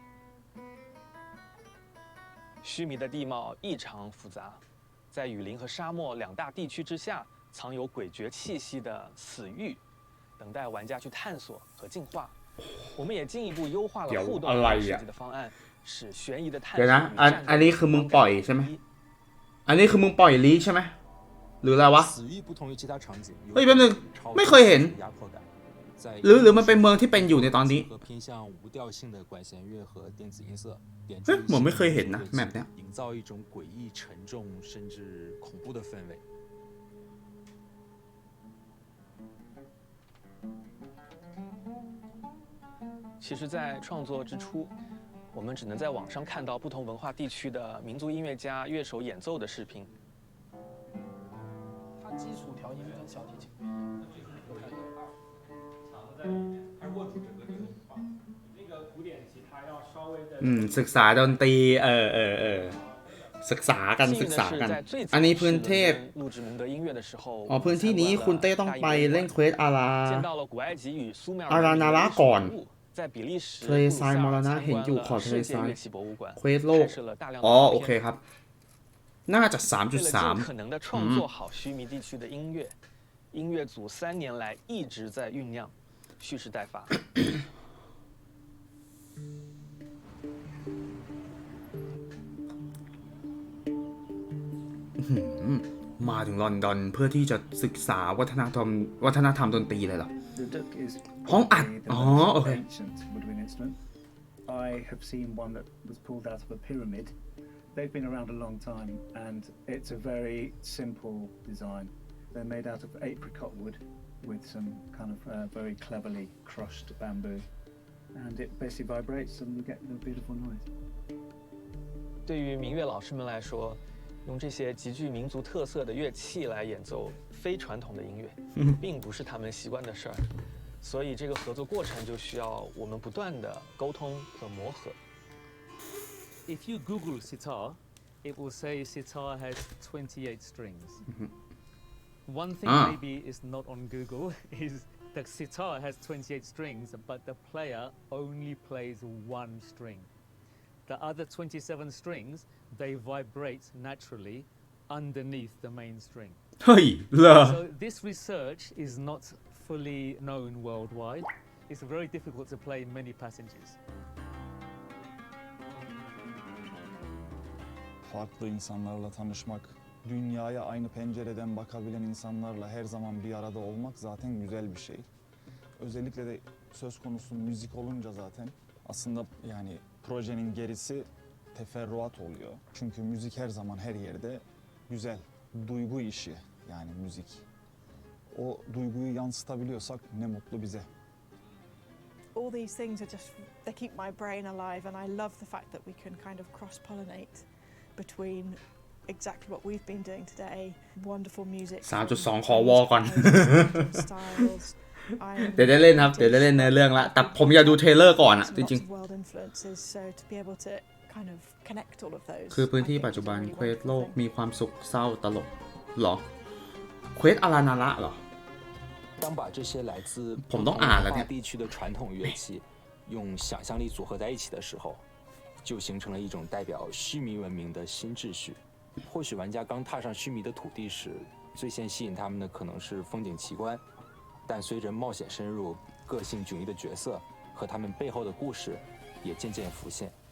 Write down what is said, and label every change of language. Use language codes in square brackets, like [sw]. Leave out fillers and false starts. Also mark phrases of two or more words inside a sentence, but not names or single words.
[zh] 须弥的地貌异常复杂。在雨林和沙漠两大地区之下，藏有诡谲气息的死域，等待玩家去探索和进化。我们也进一步优化了互动设计的方案，使悬疑的探索。 [th] เดี๋ยวนะอันนี้คือมึงปล่อยใช่ไหมอันนี้คือมึงปล่อยลีใช่ไหมหรืออะไรวะเฮ้ยแป๊บนึงไม่เคยเห็นหรือมันเป็นเมืองที่เป็นอยู่ในตอนนี้เฮ้ยเหมือนไม่เคยเห็นนะแมปเนี้ย [zh] 其实，在创作之初，我们只能在网上看到不同文化地区的民族音乐家、乐手演奏的视频。它基础调音跟小提琴。 [th] ศึกษาดนตรีศึกษากันอันนี้พื้นที่อ๋อพื้นที่นี้คุณเต้ต้องไปเล่นเควสอารานาระก่อนทะเลทรายมรณะเห็นอยู่ขอบทะเลทรายเควสโลกอ๋อโอเคครับน่าจะ 3.3 [zh] 音乐组3年来一直在酝酿，蓄势待发。 [th] มาถึงลอนดอนเพื่อที่จะศึกษาวัฒนธรรมดนตรีเลยเหรอห้องอัดอ๋อโอเค [en] I have seen one that was pulled out of a pyramid. They've been around a long time, and it's a very simple design. They're made out of apricot wood with some kind of very cleverly crushed bamboo, and it basically vibrates and you get a beautiful noise. [zh] 对于民乐老师们来说，用这些极具民族特色的乐器来演奏非传统的音乐，并不是他们习惯的事儿，所以这个合作过程就需要我们不断的沟通和磨合。 [en] If you Google sitar, it will say sitar has 28 strings. One thing maybe is not on Google is the sitar has 28 strings, but the player only plays one string. The other 27 strings, they vibrate naturally underneath the main string. So this research is not fully known worldwide. It's very difficult to play many passages. [tr] Farklı insanlarla tanışmak, dünyaya aynı pencereden bakabilen insanlarla her zaman bir arada olmak zaten güzel bir şey. Özellikle de söz konusu müzik olunca zaten aslında yani projenin gerisi teferruat oluyor. Çünkü müzik her zaman her yerde güzel, duygu işi yani müzik. o duyguyu yansıtabiliyorsak ne mutlu bize. [en] All these things are just, they keep my brain alive, and I love the fact that we can kind of cross-pollinate between exactly what we've been doing today, wonderful music [th] 3.2 คอวอก่อน เดี๋ยวได้เล่นครับเดี๋ยวได้เล่นในเรื่องละแต่ผมอยากดูเทรลเลอร์ก่อนอะจริงๆคือพื้นที่ปัจจุบันเควสโลกมีความสุขเศร้าตลกหรอเควสอารานาระเหรอ [zh] 当把这些来自 [th] ผมต้องอ่านแล้วเนี่ย [zh] 地区的传统乐器用想象力组合在一起的时候，就形成了一种代表须弥文明的新秩序。或许玩家刚踏上须弥的土地时，最先吸引他们的可能是风景奇观，但随着冒险深入，个性迥异的角色和他们背后的故事也渐渐浮现。